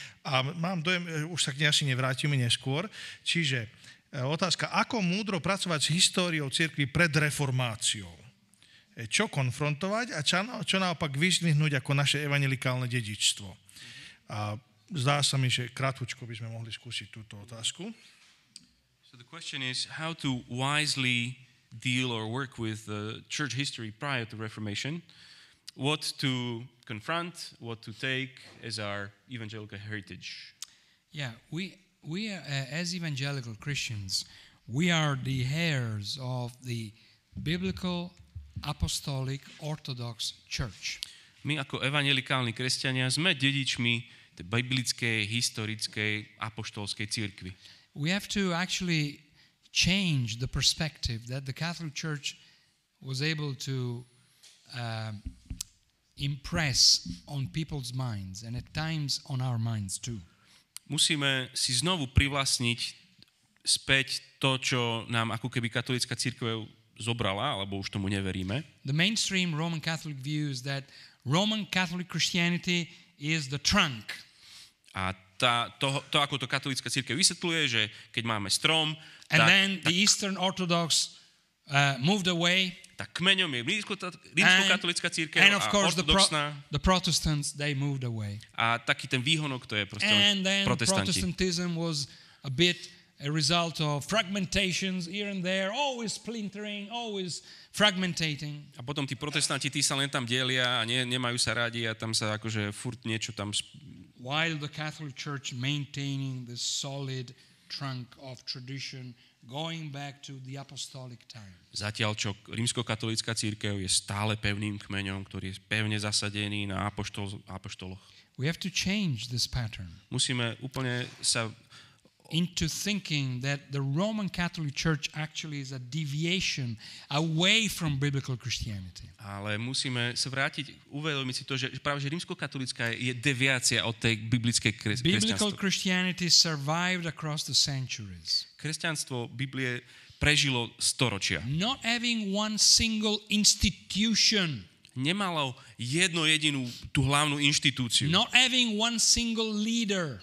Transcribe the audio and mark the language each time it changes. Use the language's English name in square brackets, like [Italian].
[Slovak] A mám dojem, už sa k nej asi nevrátime neskôr. Čiže otázka, ako múdro pracovať s históriou cirkvi pred reformáciou? Čo konfrontovať a čo naopak vyzdvihnúť ako naše evangelikálne dedičstvo? A zdá sa mi, že krátko by sme mohli skúsiť túto otázku. [English] So the question is how to wisely deal or work with church history prior to Reformation, what to confront, what to take as our evangelical heritage. Yeah, we as evangelical Christians, we are the heirs of the biblical, apostolic, orthodox church. [Slovak] My ako evangelikálni kresťania sme dedičmi tej biblickej, historickej, apoštolskej cirkvi. [English] We have to actually change the perspective that the Catholic Church was able to impress on people's minds and at times on our minds too. [Slovak] Musíme si znovu privlastniť späť to, čo nám ako keby katolícka cirkev zobrala, alebo už tomu neveríme. [English] The mainstream Roman Catholic view is that Roman Catholic Christianity is the trunk. [Slovak] A to ako to katolícka cirkev vysvetľuje, že keď máme strom, [English] and then the Eastern Orthodox moved away. [Slovak] Tak kmeňom je rímskokatolícka cirkev [English] and of [Slovak] a [English] course [Slovak] ortodoxná. [English] The Protestants, they moved away. [Slovak] A taký ten výhonok, to je proste [English] and then [Slovak] protestanti. [English] Protestantism was a bit a result of fragmentations here and there, always splintering, always fragmentating. [Slovak] A potom tí protestanti, tí sa len tam delia a nemajú sa radi a tam sa akože furt niečo tam... [English] While the Catholic Church maintaining the solid trunk of tradition going back to the apostolic time. [Slovak] Zatiaľ, čo rímskokatolícka cirkev je stále pevným kmeňom, ktorý je pevne zasadený na apoštoloch. [English] We have to change this pattern. [Slovak] Musíme úplne sa [English] into thinking that the Roman Catholic Church actually is a deviation away from biblical Christianity. [Slovak] Ale musíme sa vrátiť, uvedomiť si to, že práve že rímskokatolícka je deviácia od tej biblickej kresťanstva. [English] Biblical Christianity survived across the centuries. [Slovak] Kresťanstvo Biblie prežilo storočia. [English] Not having one single institution. [Slovak] Nemalo jednu jedinú tú hlavnú inštitúciu. [English] Not having one single leader.